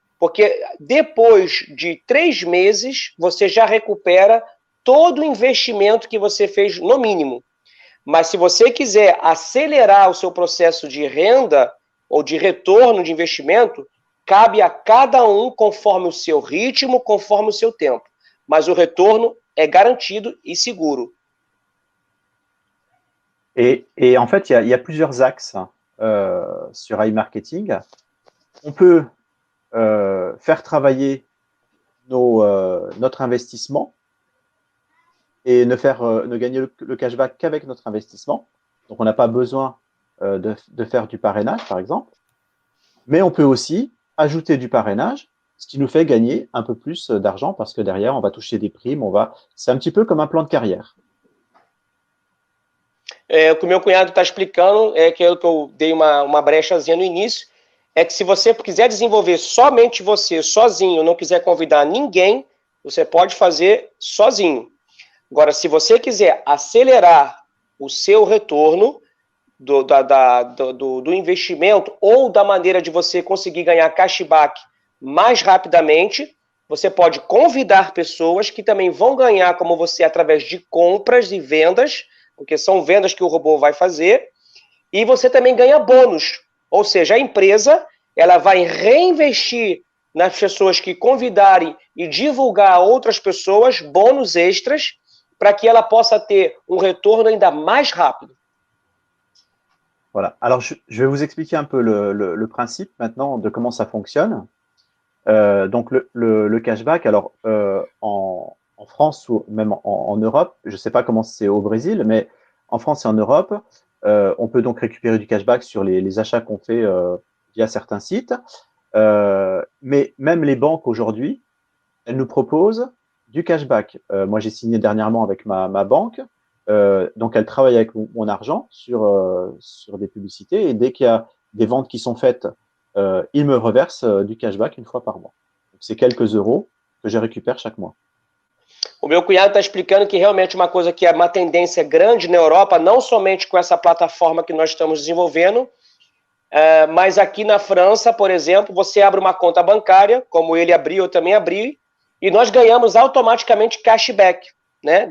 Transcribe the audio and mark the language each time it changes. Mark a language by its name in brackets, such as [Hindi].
[Portuguese] Porque depois de 3 meses, você já recupera todo o investimento que você fez no mínimo. Mas se você quiser acelerar o seu processo de renda, ou de retorno de investimento, cabe a cada um conforme o seu ritmo, conforme o seu tempo. Mas o retorno é garantido e seguro. [French] Et en fait, il y a plusieurs axes sur iMarketing. On peut faire travailler notre investissement et ne gagner le cashback qu'avec notre investissement. Donc, on n'a pas besoin de faire du parrainage, par exemple. Mais on peut aussi ajouter du parrainage, ce qui nous fait gagner un peu plus d'argent parce que derrière, on va toucher des primes. C'est un petit peu comme un plan de carrière. [Portuguese] O que o meu cunhado está explicando, que eu dei uma brechazinha no início, é que se você quiser desenvolver somente você, sozinho, não quiser convidar ninguém, você pode fazer sozinho. Agora, se você quiser acelerar o seu retorno do investimento ou da maneira de você conseguir ganhar cashback mais rapidamente, você pode convidar pessoas que também vão ganhar como você através de compras e vendas, porque são vendas que o robô vai fazer, e você também ganha bônus, ou seja, a empresa ela vai reinvestir nas pessoas que convidarem e divulgar a outras pessoas bônus extras para que ela possa ter um retorno ainda mais rápido. [French] Voilà. Alors, je vais vous expliquer un peu le principe maintenant de comment ça fonctionne. Donc, le cashback, alors en France ou même en Europe, je ne sais pas comment c'est au Brésil, mais en France et en Europe, on peut donc récupérer du cashback sur les achats qu'on fait via certains sites. Mais même les banques aujourd'hui elle nous propose du cashback. Moi, j'ai signé dernièrement avec ma banque. Donc, elle travaille avec mon argent sur des publicités. Et dès qu'il y a des ventes qui sont faites, il me reverse du cashback une fois par mois. Donc, c'est quelques euros que je récupère chaque mois. [Portuguese] O meu cunhado está explicando que realmente uma coisa que é uma tendência grande na Europa, não somente com essa plataforma que nós estamos desenvolvendo, mas aqui na França, por exemplo, você abre uma conta bancária, como ele abriu, eu também abri, e nós ganhamos automaticamente cashback, né?